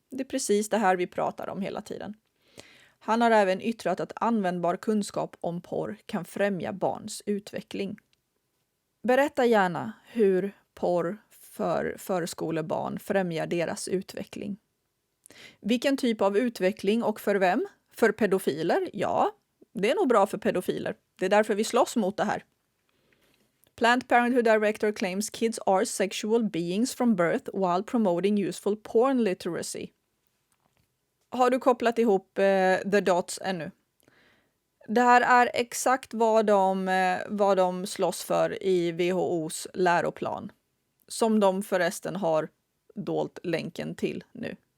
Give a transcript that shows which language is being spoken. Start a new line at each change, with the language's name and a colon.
Swedish: Det är precis det här vi pratar om hela tiden. Han har även yttrat att användbar kunskap om porr kan främja barns utveckling. Berätta gärna hur porr för förskolebarn främjar deras utveckling. Vilken typ av utveckling och för vem? För pedofiler? Ja, det är nog bra för pedofiler. Det är därför vi slåss mot det här.
English: Planned Parenthood Director claims kids are sexual beings from birth while promoting useful porn literacy.
Swedish: Har du kopplat ihop
English: the dots
Swedish: ännu? Det här är exakt vad de slåss för i WHOs läroplan. Som de förresten har dolt länken till nu.